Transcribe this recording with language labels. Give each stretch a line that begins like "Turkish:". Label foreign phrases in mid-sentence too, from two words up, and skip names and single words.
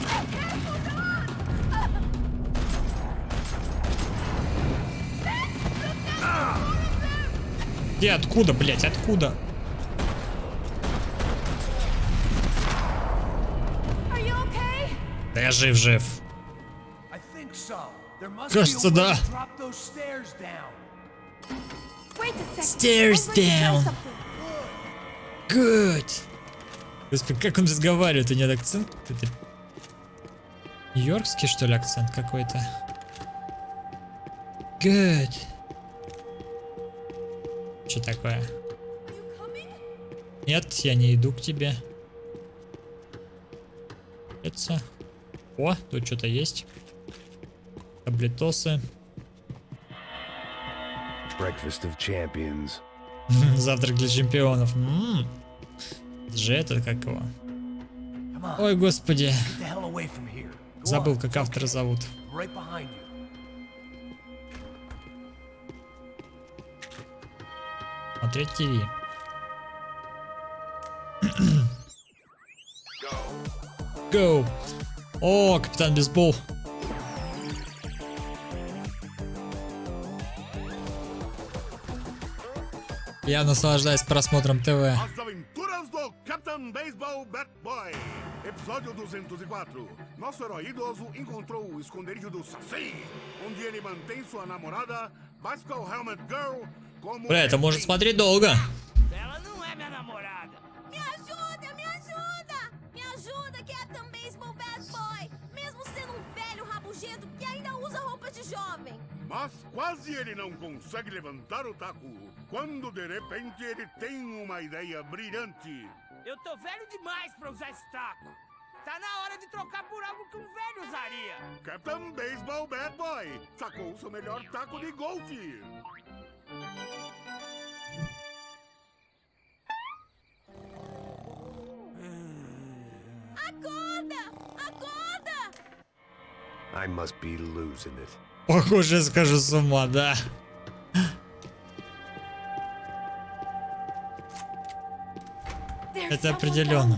Russian: Где, откуда, блядь, откуда? Да я жив. Кажется, да.
English: Stairs down. Good.
Russian: Господи, как он разговаривает? У него акцент какой-то. Нью-Йоркский, что ли, акцент какой-то? Good. Что такое? Нет, я не иду к тебе. Это... О, тут что-то есть. Таблетосы.
English: Breakfast of champions.
Russian: Завтрак для чемпионов. Же это как его? Ой, господи. Забыл, как автора зовут. Смотреть ТВ. Go. О, капитан бейсбол. Я наслаждаюсь просмотром ТВ.
Portuguese: As aventuras do Capitão Baseball Bat Boy. Episódio 204. Nosso herói idoso encontrou o esconderijo do Saci, onde ele mantém sua namorada, Bicycle Helmet Girl, como...
Russian: Бля, это может смотреть долго.
Portuguese: Ela não é minha namorada. Me ajuda, me ajuda! Me ajuda, Captain Baseball Bad Boy! Mesmo sendo um velho rabugento que ainda usa roupa de jovem. Mas quase ele não consegue levantar o taco, quando de repente ele tem uma ideia brilhante. Eu tô velho demais pra usar esse taco. Tá na hora de trocar por algo que um velho usaria. Capitão Baseball Bad Boy sacou seu melhor taco de golfe. Acorda! Acorda!
English: I must be losing it.
Russian: Похоже, я скажу с ума, да. Это определенно.